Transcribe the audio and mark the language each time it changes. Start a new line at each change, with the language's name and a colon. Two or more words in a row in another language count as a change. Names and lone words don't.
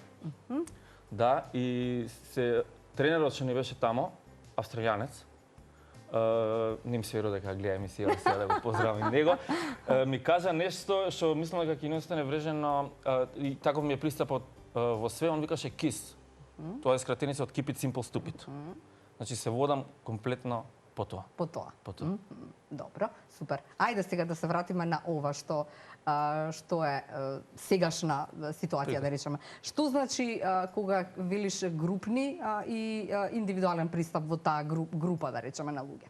Macedonian: Да, и тренерот што ни беше тамо, австралијанец, ним се верува дека гледа емисија, сега да го поздравам него, ми кажа нешто што мислам дека ќе ни остане врежено и таков ми е пристапот во све, он викаше KISS. Тоа е скратеница од
English: Keep it simple stupid.
Macedonian: Значи се водам комплетно по тоа. По тоа. По тоа. Добро, супер. Ајде сега да се вратиме на ова што е сегашна ситуација, да речеме. Што значи кога велиш групни и индивидуален пристап во таа група, да речеме, на луѓе?